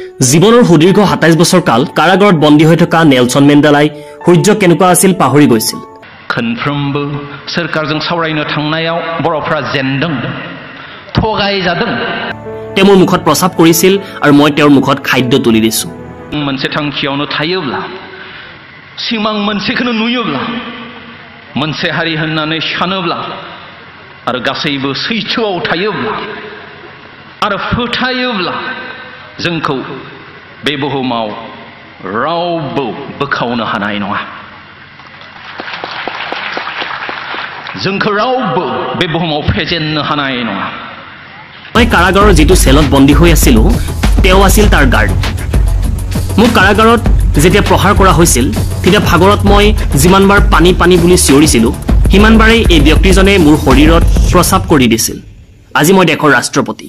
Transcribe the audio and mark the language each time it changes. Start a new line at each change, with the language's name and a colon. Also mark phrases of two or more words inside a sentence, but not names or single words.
Assamese: জীৱনৰ সুদীৰ্ঘ ২৭ বছৰ কাল কাৰাগাৰত বন্দী হৈ থকা নেলছন মেণ্ডেলাই সূৰ্য কেনেকুৱা আছিল পাহৰি গৈছিল।
Bodo: खनफ्रोमबो सरकारजों सावरायनो थांनायाव बर'फ्रा जेनदों थगायजादों
Assamese: তেওঁ মোৰ মুখত প্ৰস্ৰাৱ কৰিছিল আৰু মই তেওঁৰ মুখত খাদ্য তুলি দিছো।
Bodo: मोनसे थांखियावनो थायोब्ला सिमां मोनसेखौनो नुयोब्ला मोनसे हारि होननानै सानोब्ला आरो गासैबो सैथोआव थायोब्ला आरो फोथायोब्ला जोंखौ बे बुहुमाव रावबो बोखावनो हानाय नङा। जोंखौ रावबो बे बुहुमाव फेजेननो हानाय नङा।
Assamese: মই কাৰাগাৰৰ যিটো সেলত বন্দী হৈ আছিলো তেওঁ আছিল তাৰ গাৰ্ড। মোক কাৰাগাৰত যেতিয়া প্ৰহাৰ কৰা হৈছিল তেতিয়া ভাগৰত মই যিমানবাৰ পানী পানী বুলি চিঞৰিছিলো সিমানবাৰেই এই ব্যক্তিজনে মোৰ শৰীৰত প্ৰস্ৰাৱ কৰি দিছিল। আজি মই দেশৰ ৰাষ্ট্ৰপতি।